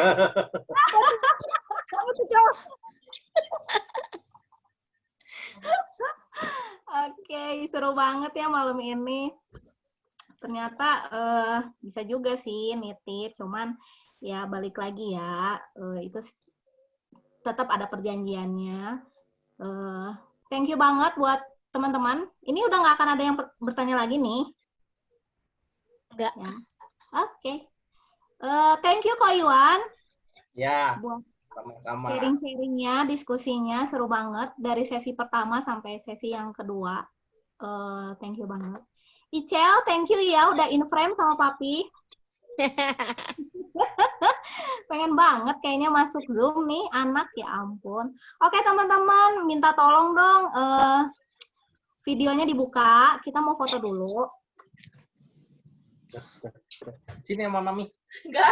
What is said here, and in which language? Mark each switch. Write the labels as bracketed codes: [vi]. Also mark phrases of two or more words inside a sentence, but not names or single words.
[id] Oke, seru banget ya malam ini. Ternyata bisa juga sih nitip, cuman ya balik lagi ya, itu tetap ada perjanjiannya. [en] Thank you [id] banget buat teman-teman. Ini udah nggak akan ada yang bertanya lagi nih. Enggak. Ya. Oke. [en] Thank you Ko Iwan [id] Ya, buat sama-sama. sharing-sharingnya, diskusinya seru banget dari sesi pertama sampai sesi yang kedua. [en] Thank you [id] banget. Icel, [en] thank you [id] ya udah [en] in frame [id] sama papi. Pengen banget kayaknya masuk Zoom nih anak, ya ampun. Oke teman-teman, minta tolong dong videonya dibuka. Kita mau foto dulu. Sini sama Mami. Enggak.